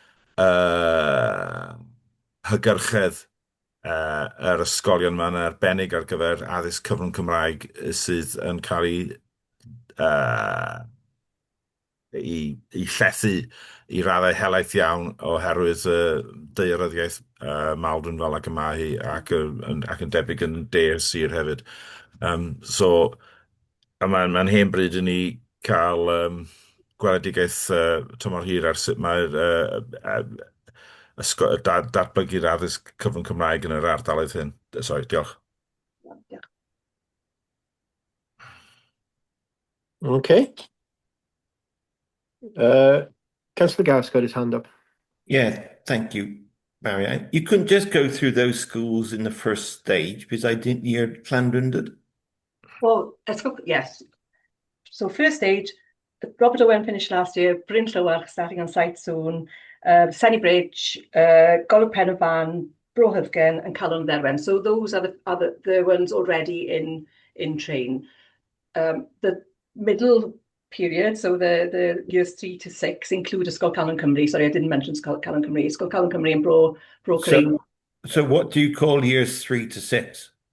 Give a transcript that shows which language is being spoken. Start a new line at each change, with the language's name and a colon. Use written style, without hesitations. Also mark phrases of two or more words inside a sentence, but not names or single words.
Welsh: hygyrchedd yr ysgolion yma'n arbennig ar gyfer addysg cyfrwng Cymraeg sydd yn cael ei llethu i raddau helaeth iawn oherwydd daearyddiaeth Maldwyn fel ac yma hi ac yn debyg yn de'r sir hefyd. So, mae'n hen bryd i ni cael gweledigaeth tymor hir ar sut mae'r datblygu'r addysg cyfrwng Cymraeg yn yr ardaloedd hyn. Sorry, diolch.
English: Okay. Councillor Gareth's got his hand up. Yeah, thank you, Barry. You couldn't just go through those schools in the first stage because I didn't hear Llandrindod. Well, let's go. Yes. So first stage, Robert Owen finished last year. Bryn Llywarch starting on site soon. Senny Bridge, Golwg Pen y Fan, Bro Hyfgen, and Calon Dderwen. So those are the ones already in train. The middle period, so the years 3 to 6 include Ysgol Calon Cymru. Sorry, I didn't mention Ysgol Calon Cymru. Ysgol Calon Cymru and Bro Cyrene. So what do you call years 3 to 6?